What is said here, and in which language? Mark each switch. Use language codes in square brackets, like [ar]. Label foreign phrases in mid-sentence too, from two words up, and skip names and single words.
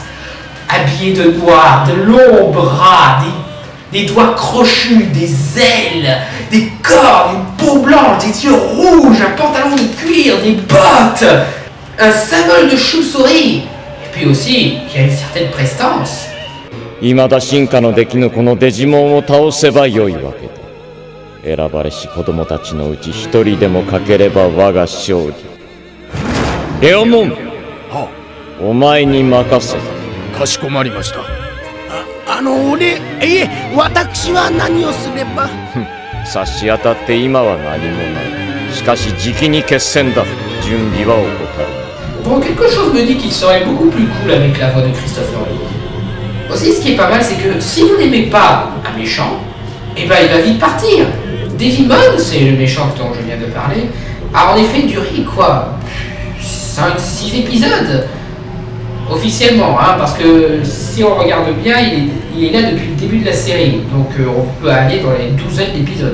[fr] Habillé de noir, de longs bras, des doigts crochus, des ailes, des cornes, une peau blanche, des yeux rouges, un pantalon de cuir, des bottes, un symbole de chauve-souris. Et puis aussi, il y a une certaine prestance. [ja] 未だ進化のできぬこのデジモンを倒せばよいわけだ。選ばれし子供たちのうち一人でも欠ければ我が勝利。レオモン、お前に任せ。かしこまりました。私は何をすれば。差し当たって今は何もない。しかしじきに決戦だ。準備は怠る。 [fr] Bon, quelque chose me dit qu'il serait beaucoup plus cool avec la voix de Christopher Lee. Aussi, ce qui est pas mal, c'est que si vous n'aimez pas un méchant, eh ben il va vite partir. Digimon, c'est le méchant dont je viens de parler, a en effet duré quoi 5-6 épisodes officiellement, hein, parce que si on regarde bien, il est là depuis le début de la série, donc on peut aller dans les douzaines d'épisodes.